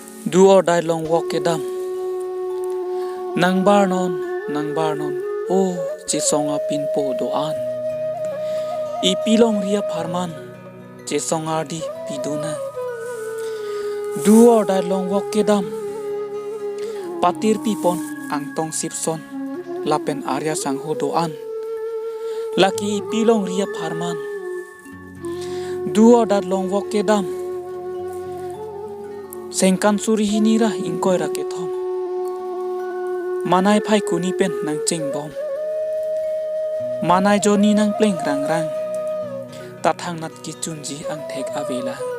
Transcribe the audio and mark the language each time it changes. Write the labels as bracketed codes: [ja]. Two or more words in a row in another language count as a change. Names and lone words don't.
[en] Do or die [mjw] long walk kedam. Nang barnon, oh che songa pinpo doan. Ipilong ria parman, che songa di piduna. [en] Do or die [mjw] long walk kedam. Patir pipon ang tong sipson, lapen arya sangho doan. Laki ipilong ria parman. [en] Do or die [mjw] long walk kedam. Sengkan suri hinira ingkoy rakethom. Manay phai kuni pen nang cheng bom. Manay joni nang pleng rang rang. Tathang nat ki chunji ang thek avela.